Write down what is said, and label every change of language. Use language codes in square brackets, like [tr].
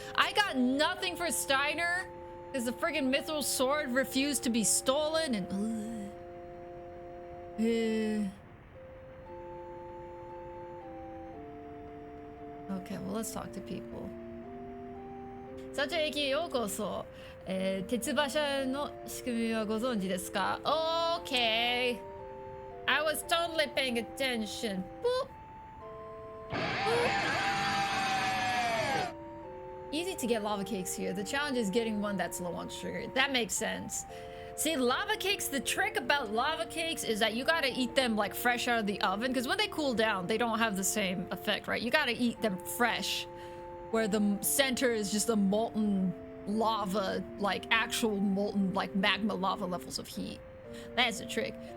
[en] I got nothing for Steiner because the friggin' mithril sword refused to be stolen and okay, well, let's talk to people. [ja] 社長駅へようこそ。鉄馬車の仕組みはご存知ですか? [en] Okay. I was totally paying attention. Boop. Boop. Easy to get lava cakes here. The challenge is getting one that's low on sugar. That makes sense. See, lava cakes, the trick about lava cakes is that you gotta eat them like fresh out of the oven, because when they cool down, they don't have the same effect, right? You gotta eat them fresh, where the center is just a molten lava, like actual molten, like magma lava levels of heat. That's the trick.